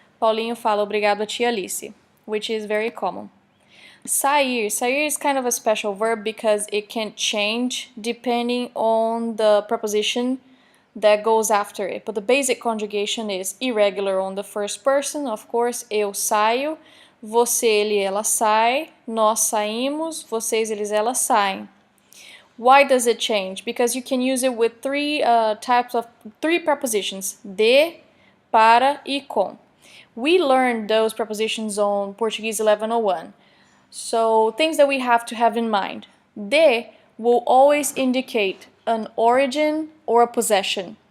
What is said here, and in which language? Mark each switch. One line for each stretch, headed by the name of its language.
Portuguese: Paulinho fala obrigado à tia Alice,
English: which is very common.
Portuguese: Sair.
English: Sair is kind of a special verb because it can change depending on the preposition that goes after it. But the basic conjugation is irregular on the first person, of course.
Portuguese: Eu saio, você, ele, ela sai, nós saímos, vocês, eles, elas saem.
English: Why does it change? Because you can use it with three prepositions: de, para, e com. We learned those prepositions on Português 1101. So things that we have to have in mind. De will always indicate an origin or a possession.